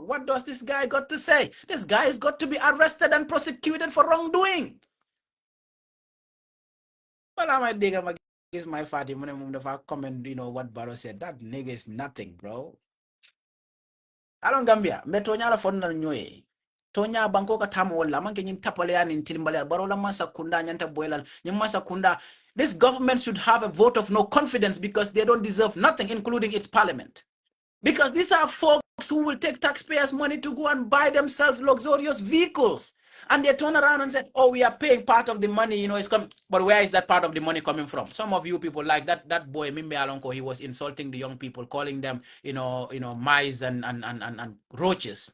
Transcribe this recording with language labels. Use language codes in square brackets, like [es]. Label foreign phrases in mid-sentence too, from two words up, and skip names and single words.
[en] What does this guy got to say? This guy has got to be arrested and prosecuted for wrongdoing. Well, I might dig him against my fatty when I comment, what Barrow said. That nigga is nothing, bro. [man] Alon Gambia, metonya la fonna nyoye. Tonya banko ka tamo wala manke nyin tapale ya nin tilimbale barola masa kunda nyanta boylan masa kunda. [en] This government should have a vote of no confidence because they don't deserve nothing, including its parliament. Because these are folks who will take taxpayers' money to go and buy themselves luxurious vehicles. And they turn around and say, oh, we are paying part of the money, it's coming. But where is that part of the money coming from? Some of you people, like that boy, Mimbe Alonko, he was insulting the young people, calling them, mice and roaches.